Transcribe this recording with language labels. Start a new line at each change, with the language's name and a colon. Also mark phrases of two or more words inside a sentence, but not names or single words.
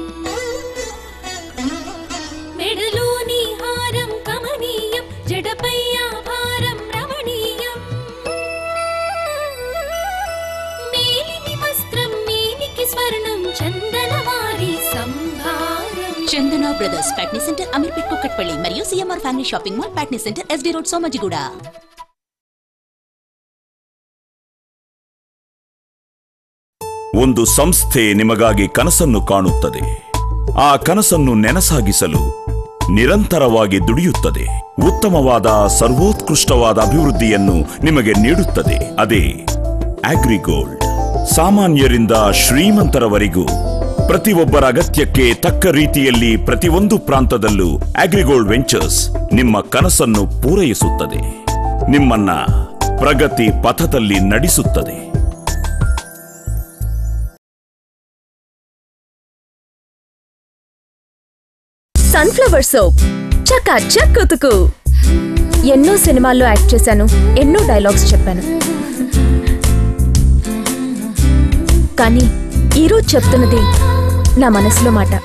Telugu: మెడలోని హారం కమనీయం, జడపై ఆభారం రమణీయం. మేలిమి వస్త్రం మేనికి స్వర్ణం, చందనవారి సంభారం. చందనా బ్రదర్స్ ప్యాట్నీ సెంటర్, అమీర్పేట్, కుక్కట్పల్లి మరియు సిఎంఆర్ ఫ్యామిలీ షాపింగ్ మాల్, ప్యాట్నీ సెంటర్, ఎస్డి రోడ్, సోమాజిగూడ.
Kannada: ಒಂದು ಸಂಸ್ಥೆ ನಿಮಗಾಗಿ ಕನಸನ್ನು ಕಾಣುತ್ತದೆ. ಆ ಕನಸನ್ನು ನೆನಸಾಗಿಸಲು ನಿರಂತರವಾಗಿ ದುಡಿಯುತ್ತದೆ. ಉತ್ತಮವಾದ ಸರ್ವೋತ್ಕೃಷ್ಟವಾದ ಅಭಿವೃದ್ಧಿಯನ್ನು ನಿಮಗೆ ನೀಡುತ್ತದೆ. ಅದೇ ಅಗ್ರಿಗೋಲ್ಡ್. ಸಾಮಾನ್ಯರಿಂದ ಶ್ರೀಮಂತರವರೆಗೂ ಪ್ರತಿಯೊಬ್ಬರ ಅಗತ್ಯಕ್ಕೆ ತಕ್ಕ ರೀತಿಯಲ್ಲಿ ಪ್ರತಿಯೊಂದು ಪ್ರಾಂತದಲ್ಲೂ ಅಗ್ರಿಗೋಲ್ಡ್ ವೆಂಚರ್ಸ್ ನಿಮ್ಮ ಕನಸನ್ನು ಪೂರೈಸುತ್ತದೆ, ನಿಮ್ಮನ್ನ ಪ್ರಗತಿ ಪಥದಲ್ಲಿ ನಡೆಸುತ್ತದೆ.
Telugu: సన్ఫ్లవర్ సోప్, చకాచక్ ఉతుకు. ఎన్నో సినిమాల్లో యాక్ట్ చేశాను, ఎన్నో డైలాగ్స్ చెప్పాను, కానీ ఈరోజు చెప్తున్నది నా మనసులో మాట.